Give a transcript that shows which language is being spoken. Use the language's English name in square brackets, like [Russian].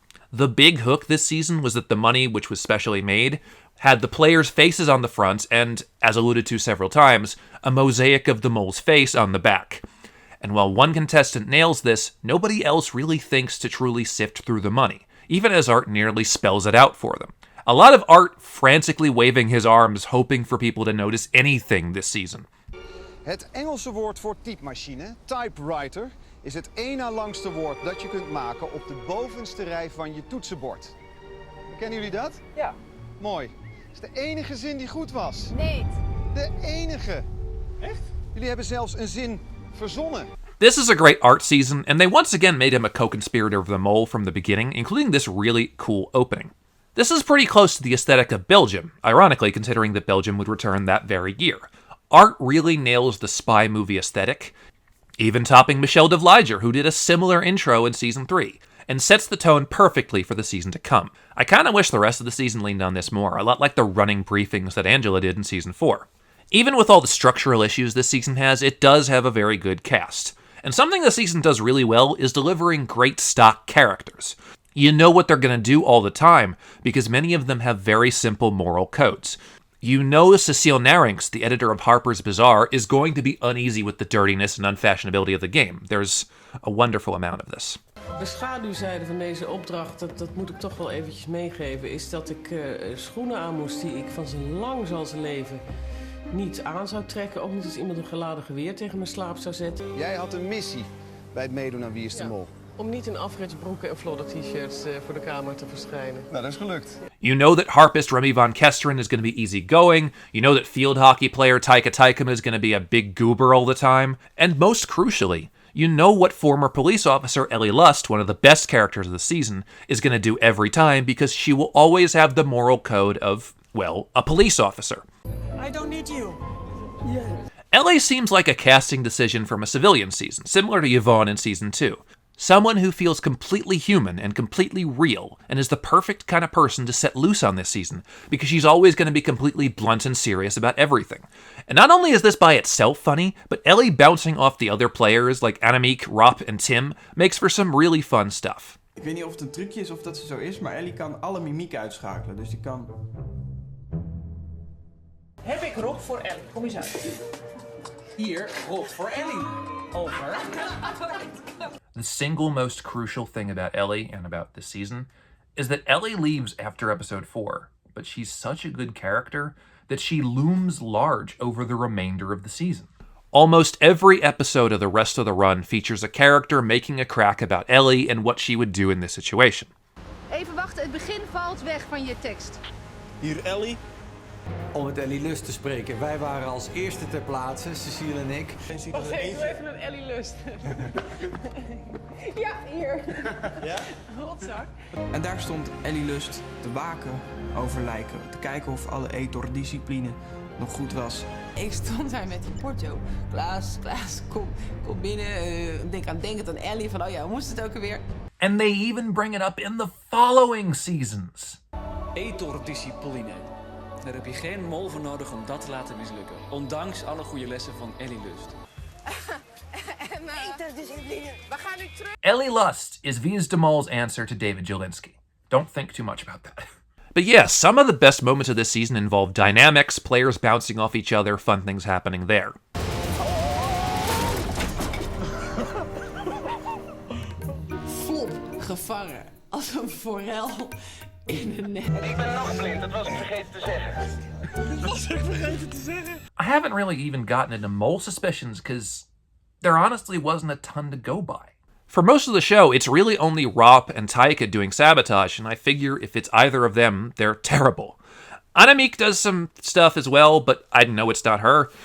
[English] The big hook this season was that the money, which was specially made, had the players' faces on the front and, as alluded to several times, a mosaic of the mole's face on the back. And while one contestant nails this, nobody else really thinks to truly sift through the money, even as Art nearly spells it out for them. A lot of Art frantically waving his arms, hoping for people to notice anything this season. [Dutch] Het Engelse woord voor typemachine, typewriter, is het één na langste woord dat je kunt maken op de bovenste rij van je toetsenbord. Kennen jullie dat? Ja. Mooi. Het is de enige zin die goed was. Nee. De enige. Echt? Jullie hebben zelfs een zin verzonnen. [English] This is a great Art season, and they once again made him a co-conspirator of the mole from the beginning, including this really cool opening. This is pretty close to the aesthetic of Belgium, ironically considering that Belgium would return that very year. Art really nails the spy movie aesthetic, even topping Michelle de Vliger, who did a similar intro in Season 3, and sets the tone perfectly for the season to come. I kinda wish the rest of the season leaned on this more, a lot like the running briefings that Angela did in Season 4. Even with all the structural issues this season has, it does have a very good cast. And something the season does really well is delivering great stock characters. You know what they're going to do all the time, because many of them have very simple moral codes. You know Cecile Narinx, the editor of Harper's Bazaar, is going to be uneasy with the dirtiness and unfashionability of the game. There's a wonderful amount of this. [Dutch] De schaduwzijde van deze opdracht, dat moet ik toch wel eventjes meegeven, is dat ik schoenen aan moest die ik van zijn lang zal zijn leven niet aan zou trekken. Ook niet als iemand een geladen geweer tegen mijn slaap zou zetten. Jij had een missie bij het meedoen aan Wie is de Mol. Om niet in afritsbroeken en flodder t-shirts voor de kamer te verschijnen. Nou, dat is gelukt. [English] You know that harpist Remy von Kesteren is going to be easygoing. You know that field hockey player Taika Taikema is going to be a big goober all the time. And most crucially, you know what former police officer Ellie Lust, one of the best characters of the season, is going to do every time because she will always have the moral code of, well, a police officer. I don't need you. Yeah. Ellie seems like a casting decision from a civilian season, similar to Yvonne in season 2. Someone who feels completely human and completely real, and is the perfect kind of person to set loose on this season, because she's always going to be completely blunt and serious about everything. And not only is this by itself funny, but Ellie bouncing off the other players like Annemiek, Rob, and Tim makes for some really fun stuff. [Dutch] Ik weet niet of het een trucje is of dat ze zo is, maar Ellie kan alle mimiek uitschakelen, dus die kan... Heb ik Rob voor Ellie? Kom eens uit. Hier, Rob voor Ellie. Over. [English] The single most crucial thing about Ellie and about this season is that Ellie leaves after episode 4, but she's such a good character that she looms large over the remainder of the season. Almost every episode of the rest of the run features a character making a crack about Ellie and what she would do in this situation. [Dutch] Even wachten, het begin valt weg van je tekst. Hier Ellie. Om met Ellie Lust te spreken. Wij waren als eerste ter plaatse, Cecile en ik. Wacht even een Ellie Lust. Ja, hier. Ja? Rotzak. En daar stond Ellie Lust te waken over lijken, te kijken of alle etordiscipline nog goed was. Ik stond daar met die porto. Klaas, kom binnen. Denk aan Ellie van, oh ja, hoe moest het ook alweer? [English] And they even bring it up in the following seasons. [Dutch] Etordiscipline. Daar heb je geen mol voor nodig om dat te laten mislukken. Ondanks alle goede lessen van Ellie Lust. We gaan nu terug. [English] Ellie Lust is Wie is de Mol's answer to David Jelinski. Don't think too much about that. But yeah, some of the best moments of this season involve dynamics, players bouncing off each other, fun things happening there. [Dutch] Flop, gevangen. Als een forel in een net. Ik ben nog blind, dat was ik vergeten te zeggen. [English] I haven't really even gotten into mole suspicions because there honestly wasn't a ton to go by. For most of the show, it's really only Rob and Taika doing sabotage, and I figure if it's either of them, they're terrible. Annemiek does some stuff as well, but I know it's not her.